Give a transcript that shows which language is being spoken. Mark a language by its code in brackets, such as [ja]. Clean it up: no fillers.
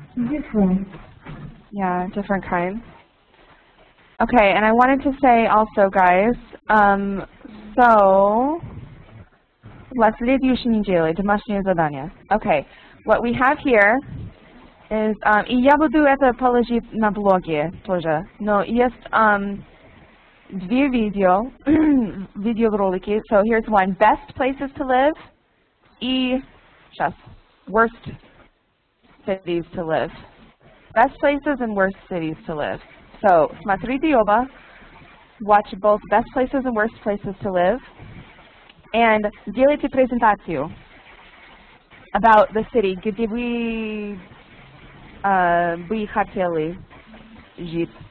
[en] Different. Yeah, different kinds. Okay, and I wanted to say also, guys, so, [ru] следующей неделе, домашнее задание. [en] Okay, what we have here [ru] И я буду это положить на блоге тоже. Но есть две видеоролики. [en] So here's one: best places to live [ru] и сейчас [en] worst cities to live. Best places and worst cities to live. [ru] So смотрите оба. [en] Watch both best places and worst places to live. [ru] And делайте презентацию [en] about the city, [ru] где вы бы хотели жить.